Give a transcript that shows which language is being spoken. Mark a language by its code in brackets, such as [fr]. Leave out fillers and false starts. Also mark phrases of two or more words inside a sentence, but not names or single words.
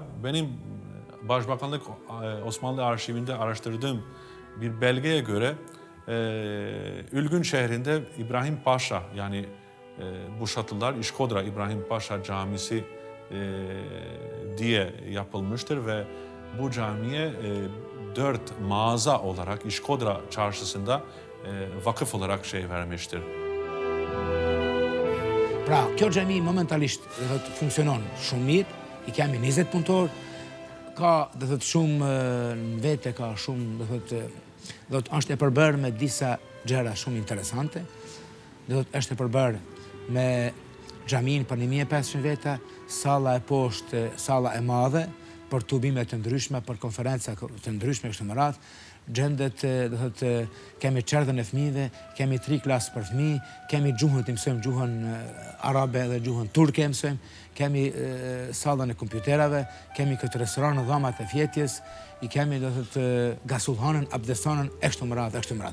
[tr] Benim Başbakanlık Osmanlı arşivinde araştırdığım bir belgeye göre Ülgün şehrinde İbrahim Paşa yani bu şatılar İşkodra İbrahim Paşa Camisi diye yapılmıştır ve bu camiye 4 mağaza olarak İşkodra çarşısında vakıf olarak vermiştir. [sq] Pra, kjo xhami momentalisht funksionon shumë mirë, i kemi 20 punëtor, ka shumë në vete, ka shumë është e përbërë me disa gjëra shumë interesante, është e përbërë me xhamin për 1500 veta, salla e poshtë, salla e madhe, për tubime të ndryshme, për konferenca të ndryshme kështu me radhë, gjendet, kemi çerdhën e fëmijëve, kemi 3 klasë për fëmijë, kemi gjuhën të mësojmë gjuhën arabe dhe gjuhën turke mësojmë, kemi sallën e kompjuterave, kemi këtë restoran në dhamat e fjetjes, i kemi gasullhanën, abdesanën, e kështu me radhë.